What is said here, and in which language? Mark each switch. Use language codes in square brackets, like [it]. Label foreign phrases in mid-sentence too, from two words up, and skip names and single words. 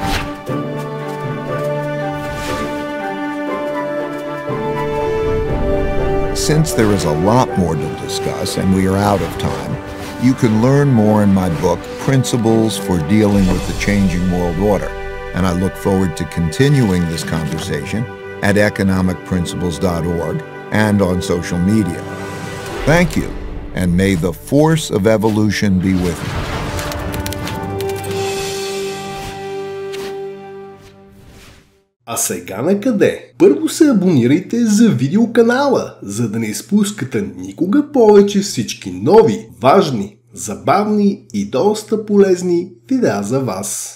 [en] Since there is a lot more to discuss and we are out of time, you can learn more in my book, Principles for Dealing with the Changing World Order, and I look forward to continuing this conversation at economicprinciples.org and on social media. Thank you, and may the force of evolution be with you. [bg] А сега на къде? Първо се абонирайте за видеоканала, за да не изпускате никога повече всички нови, важни, забавни и доста полезни видеа за вас.